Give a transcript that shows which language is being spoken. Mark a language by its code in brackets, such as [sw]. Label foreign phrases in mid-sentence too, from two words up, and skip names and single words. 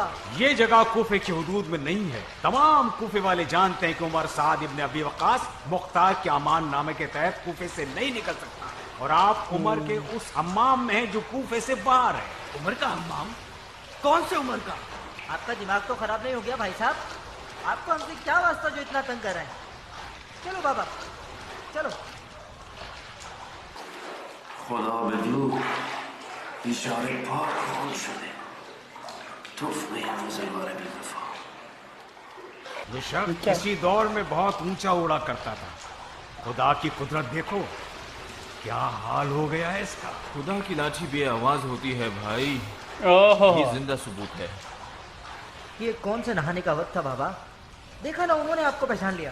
[hi] ये जगह कूफे की हुदूद में नहीं है। तमाम कूफे वाले जानते हैं कि उमर साद इब्न अबी वक्कास मुख्तार के अमान नामे के तहत कूफे से नहीं निकल सकता, और आप उमर के उस हम्माम में हैं जो कूफे से बाहर है। उमर का हम्माम? कौन से उमर का? आपका दिमाग तो खराब नहीं हो गया भाई साहब? आपको हमसे क्या वास्ता जो इतना तंग कर रहे हैं? चलो बाबा चलो। [fa] خدا بدو بیچاره پاک خون شده تفمه روزگار بی‌وفا। [hi] ये शख्स किसी दौर में बहुत ऊंचा उड़ा करता था। खुदा की कुदरत देखो क्या हाल हो गया है इसका। खुदा की लाठी बे आवाज होती है भाई। ये जिंदा सबूत है। ये कौन से नहाने का वक्त था बाबा? देखा ना, उन्होंने आपको पहचान लिया।